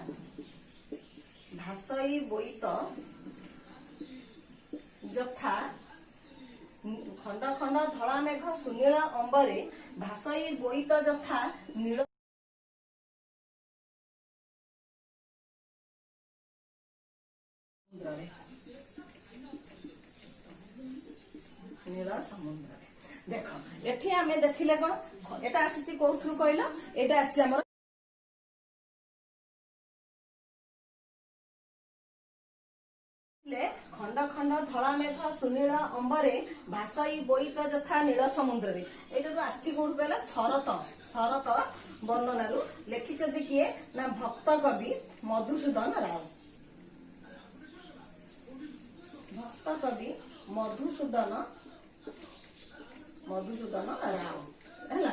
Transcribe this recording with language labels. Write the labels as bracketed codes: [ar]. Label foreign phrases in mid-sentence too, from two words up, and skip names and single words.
[or] ଭାସଇ ବୋଇତ ଯଥା ଖଣ୍ଡ ଖଣ୍ଡ ଧଡ଼ା ମେଘ ସୁନୀଳ ଅମ୍ବରେ ଭାସଇ ବୋଇତ ଯଥା ନୀଳ ନୀଳ ସମୁଦ୍ର। ଦେଖ ଏଠି ଆମେ ଦେଖିଲେ କୋନ ଏଟା ଆସିଛି କୋଥୁ କହଲୋ ଏଟା ଆସି ହମର ଖଣ୍ଡ ଖଣ୍ଡ ଧଳା ମେଘ ସୁନୀଳ ଅମ୍ବରେ ଭାସଇ ବୋଇତ ଯଥା ନୀଳ ସମୁଦ୍ରରେ। ଏଇଟା ଆସିଛି କୋଉଠୁ କହିଲା ଶରତ ବର୍ଣ୍ଣନାରୁ। ଲେଖିଛନ୍ତି କିଏ ନା ଭକ୍ତ କବି ମଧୁସୂଦନ ରାଓ। ଭକ୍ତ କବି ମଧୁସୂଦନ ରାଓ ହେଲା।